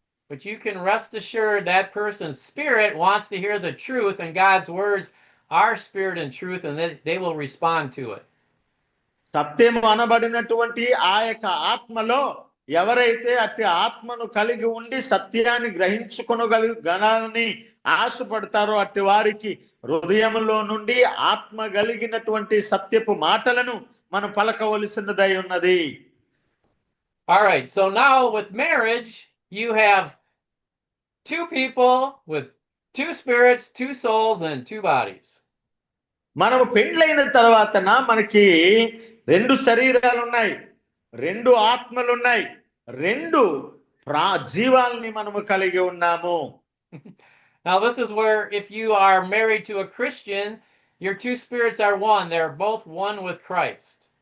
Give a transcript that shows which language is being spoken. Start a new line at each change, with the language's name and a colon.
English: But you can rest assured that person's spirit wants to hear the truth, and God's words are spirit and truth, and they will respond to it.
Telugu: సత్యము అనబడినటువంటి ఆ యొక్క ఆత్మలో ఎవరైతే అట్టి ఆత్మను కలిగి ఉండి సత్యాన్ని గ్రహించుకొనగలని ఆశపడతారో అట్టి వారికి హృదయంలో నుండి ఆత్మ కలిగినటువంటి సత్యపు మాటలను మనం పలకవలసినదై ఉన్నది.
English: All right, so now with marriage, you have two people with two spirits, two souls, and two bodies.
Telugu: మనము పెండ్లైన తర్వాతన మనకి 2 శరీరాలు ఉన్నాయి, 2 ఆత్మలు ఉన్నాయి, 2 జీవాల్ని మనము కలిగి ఉన్నాము.
English: Now, this is where if you are married to a Christian, your two spirits are one. They're both one with Christ.